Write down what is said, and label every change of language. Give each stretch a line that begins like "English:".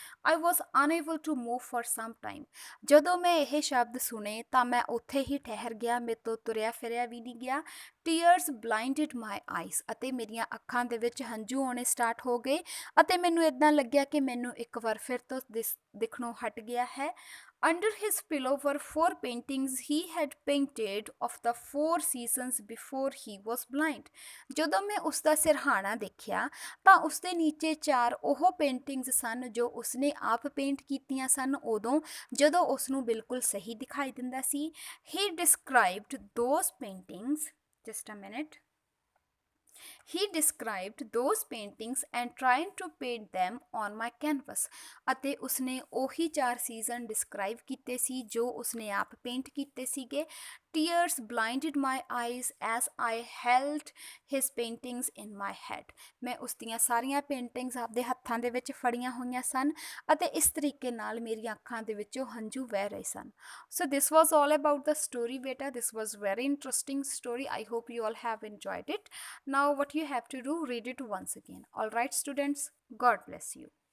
English: I was unable to move for some time,
Punjabi: ਜਦੋਂ ਮੈਂ ਇਹ ਸ਼ਬਦ ਸੁਣੇ ਤਾਂ ਮੈਂ ਉੱਥੇ ਹੀ ਠਹਿਰ ਗਿਆ, ਮੇਰੇ ਤੋਂ ਤੁਰਿਆ ਫਿਰਿਆ ਵੀ ਨਹੀਂ ਗਿਆ।
English: tears blinded my eyes,
Punjabi: ਅਤੇ ਮੇਰੀਆਂ ਅੱਖਾਂ ਦੇ ਵਿੱਚ ਹੰਝੂ ਆਉਣੇ ਸਟਾਰਟ ਹੋ ਗਏ, ਅਤੇ ਮੈਨੂੰ ਇੱਦਾਂ ਲੱਗਿਆ ਕਿ ਮੈਨੂੰ ਇੱਕ ਵਾਰ ਫਿਰ ਤੋਂ ਦਿਖਣੋਂ ਹਟ ਗਿਆ ਹੈ।
English: Under his pillow were 4 paintings he had painted of the 4 seasons before he was blind.
Punjabi: ਜਦੋਂ ਮੈਂ ਉਸ ਦਾ ਸਿਰਹਾਣਾ ਦੇਖਿਆ ਤਾਂ ਉਸ ਦੇ ਨੀਚੇ 4 ਉਹ ਪੇਂਟਿੰਗਸ ਸਨ ਜੋ ਉਸਨੇ ਆਪ ਪੇਂਟ ਕੀਤੀਆਂ ਸਨ ਉਦੋਂ ਜਦੋਂ ਉਸ ਨੂੰ ਬਿਲਕੁਲ ਸਹੀ ਦਿਖਾਈ ਦਿੰਦਾ ਸੀ।
English: He described those paintings, just a minute. He described those paintings and trying to paint them on my canvas,
Punjabi: ਅਤੇ ਉਸਨੇ ਉਹੀ 4 ਸੀਜ਼ਨ ਡਿਸਕ੍ਰਾਈਬ ਕੀਤੇ ਸੀ ਜੋ ਉਸਨੇ ਆਪ ਪੇਂਟ ਕੀਤੇ ਸੀਗੇ।
English: Tears blinded my eyes as I held his paintings in my head.
Punjabi: ਮੈਂ ਉਸ ਦੀਆਂ ਸਾਰੀਆਂ ਪੇਂਟਿੰਗਸ ਆਪਦੇ ਹੱਥਾਂ ਦੇ ਵਿੱਚ ਫੜੀਆਂ ਹੋਈਆਂ ਸਨ ਅਤੇ ਇਸ ਤਰੀਕੇ ਨਾਲ ਮੇਰੀਆਂ ਅੱਖਾਂ ਦੇ ਵਿੱਚੋਂ ਹੰਝੂ ਵਹਿ ਰਹੇ ਸਨ।
English: So this was all about the story, beta. This was very interesting story. I hope you all have enjoyed it. Now what you have to do, read it once again. All right, students, God bless you.